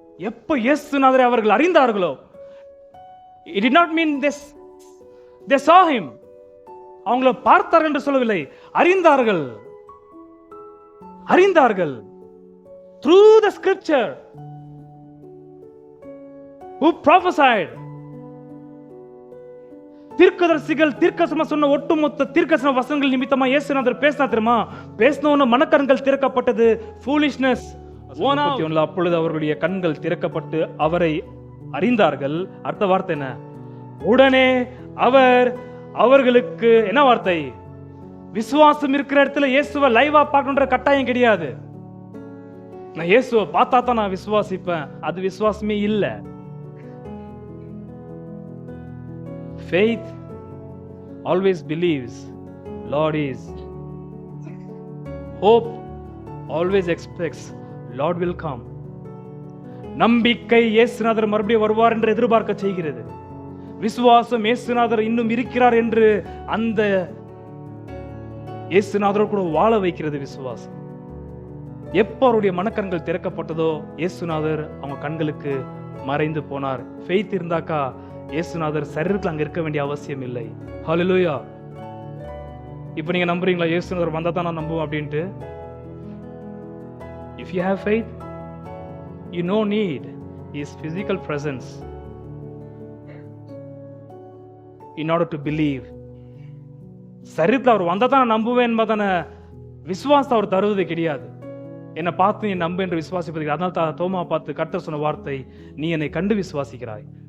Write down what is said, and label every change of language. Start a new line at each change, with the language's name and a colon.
Tamil: எப்போ இயேசுநாதரை அவர்கள் அறிந்தார்களோ,
English: it did not mean this they saw him.
Tamil: அவங்களை பார்த்தார்கள் என்று சொல்லவில்லை, அறிந்தார்கள். அறிந்தார்கள்
English: through the scripture who prophesied.
Tamil: தீர்க்கதரிசிகள் தீர்க்கதரிசனம் சொன்ன ஒட்டுமொத்த தீர்க்கதரிசன வசனங்கள் நிமித்தமா இயேசுநாதர் பேசினா தெரியுமா? பேசினவன மனக்கண்கள் திறக்கப்பட்டது. foolishness. அப்பொழுது அவர்களுடைய கண்கள் திறக்கப்பட்டு அவரை அறிந்தார்கள். அடுத்த வார்த்தை என்ன? உடனே அவர் அவர்களுக்கு, என்ன வார்த்தை? விசுவாசம் இருக்கிற இடத்துல இயேசுவை லைவா பார்க்கணுன்ற கட்டாயம் கிடையாது. நான் இயேசுவை பார்த்தா தான் நான் விசுவாசிப்பேன், அது விசுவாசமே இல்ல.
English: Faith always believes Lord is. Hope always expects Lord will come.
Tamil: நம்பிக்கை இயேசுநாதர் மறுபடியும் வருவார் என்று எதிர்பார்க்க செய்கிறது. விசுவாசம் இயேசுநாதர் இன்னும் இருக்கிறார் என்று அந்த இயேசுநாதரோடு கூட வாழ வைக்கிறது விசுவாசம். எப்போ அவருடைய மனக்கண்கள் திறக்கப்பட்டதோ இயேசுநாதர் அவங்க கண்களுக்கு மறைந்து போனார். ஃபெய்த் இருந்தாக்கா இயேசுநாதர் சரீரத்தில் அங்க இருக்க வேண்டிய அவசியம் இல்லை. ஹல்லேலூயா. இப்போ நீங்க நம்புறீங்களா இயேசுநாதர் வந்தா தான் நான் நம்புவேன் அப்படின்ட்டு?
English: If you have faith, you no need his physical presence in order to believe.
Tamil: சரீரத்தில் அவர் வந்தா தான் நான் நம்புவேன் என்பதான விசுவாசம் அவர் தருவது கிடையாது. என்னை பார்த்து நீ நம்பு என்று விசுவாசிப்பது. அதனால தான் தோமா பார்த்து கர்த்தர் சொன்ன வார்த்தை, நீ என்னை கண்டு விசுவாசிக்கிறாய்.